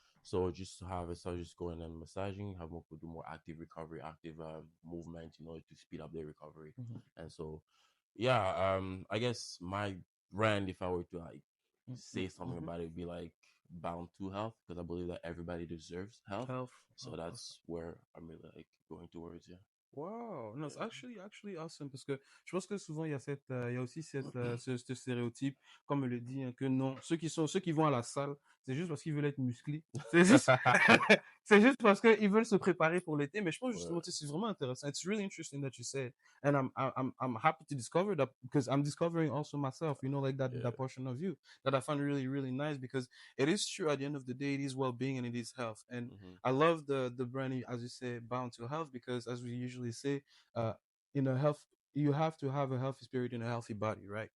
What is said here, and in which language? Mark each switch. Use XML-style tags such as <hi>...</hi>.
<en>So just to have just going and massaging, have more people do more active recovery, active movement, to speed up their recovery. And so, yeah, I guess my brand, if I were to like say something about it, would be like bound to health, because I believe that everybody deserves health. So that's where I'm really like going towards. Yeah.</en> <fr>Wow, non, c'est</fr> <en>actually awesome,</en> <fr>parce que je pense que souvent il y a aussi ce stéréotype, comme on le dit, hein, que non, ceux qui vont à la salle, c'est juste parce qu'ils veulent être musclés. C'est juste, c'est juste parce qu'ils veulent se préparer pour l'été. Mais je pense justement, c'est vraiment intéressant.</fr> <en>It's really interesting that you said, and I'm happy to discover that, because I'm discovering also myself, like that portion of you that I find really, really nice, because it is true at the end of the day, it is well-being and it is health. And I love the brand, as you say, bound to health, because as we usually say, in a health, you have to have a healthy spirit in a healthy body, right?</en>